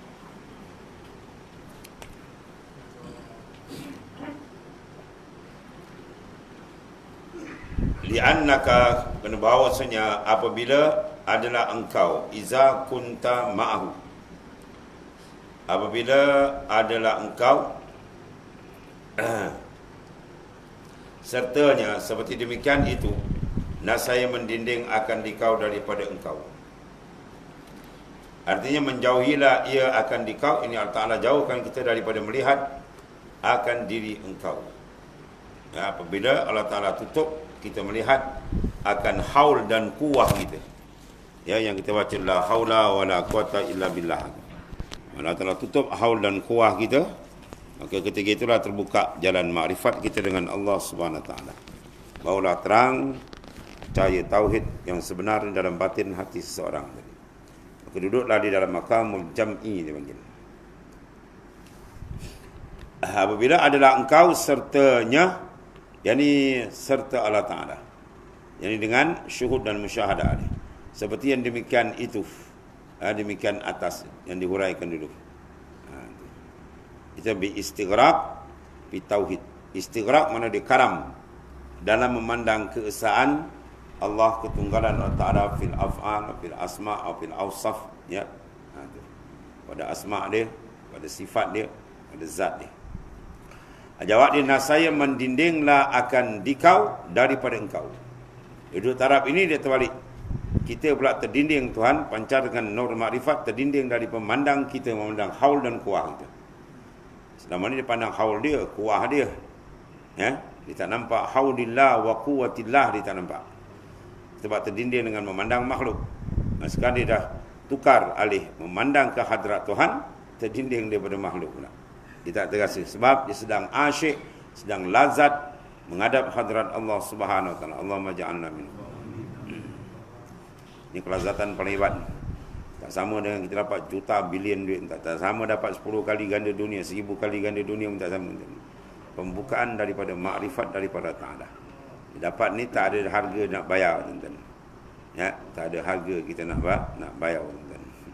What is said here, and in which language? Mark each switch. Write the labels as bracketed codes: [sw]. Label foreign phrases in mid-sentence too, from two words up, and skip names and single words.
[ms] Li'annaka, kena bahawasanya apabila adalah engkau, [ar] إذا كنت معه, [ms] apabila adalah engkau sertanya, seperti demikian itu nasaya mendinding akan dikau daripada engkau. Artinya menjauhilah ia akan dikau. Ini Allah Ta'ala jauhkan kita daripada melihat akan diri engkau. Ya, apabila Allah Ta'ala tutup kita melihat akan haul dan kuwah kita. Ya, yang kita baca [ar] لا حول ولا قوة إلا بالله. [ms] Allah Ta'ala tutup haul dan kuwah kita, maka ketika itulah terbuka jalan makrifat kita dengan Allah [ar] سبحانه وتعالى. [ms] Barulah terang cahaya tauhid yang sebenar dalam batin hati seseorang tadi. Maka duduklah di dalam [ar] مقام الجمع [ms] dipanggil. Apabila adalah engkau sertanya, yakni serta Allah Ta'ala, yakni dengan syuhud dan musyahadah ini. Seperti yang demikian itu, demikian atas yang dihuraikan dulu. Itu [ar] باستغراق بتوحيد. [ms] Istighraq mana dikaram dalam memandang keesaan Allah, ketunggalan Allah Ta'ala [ar] في الأفعال، في الأسماء' [ms] atau [ar] في الأوصاف, [ms] ya. Pada asma' dia, pada sifat dia, pada zat dia. Jawab dia, nasaya mendindinglah akan dikau daripada engkau. Duduk taraf ini dia terbalik. Kita pula terdinding Tuhan, pancar dengan nur makrifat, terdinding dari pemandang kita, memandang haul dan kuah kita. Selama ini dia pandang haul dia, kuah dia. Ya, dia tak nampak [ar] حول الله وقوة الله, [ms] dia tak nampak. Sebab terdinding dengan memandang makhluk. Sekarang dia dah tukar alih memandang ke hadrat Tuhan, terdinding daripada makhluk pula. Dia tak terasa sebab dia sedang asyik, sedang lazat menghadap hadrat Allah [ar] سبحانه وتعالى. اللهم اجعلنا منهم. [ms] Ini kelazatan paling hebat. Tak sama dengan kita dapat juta bilion duit, tak sama dapat 10 kali ganda dunia, 1000 kali ganda dunia pun tak sama. Pembukaan daripada makrifat daripada Ta'ala. Dapat ni tak ada harga nak bayar, tuan-tuan. Ya, tak ada harga kita nak bayar, tuan-tuan.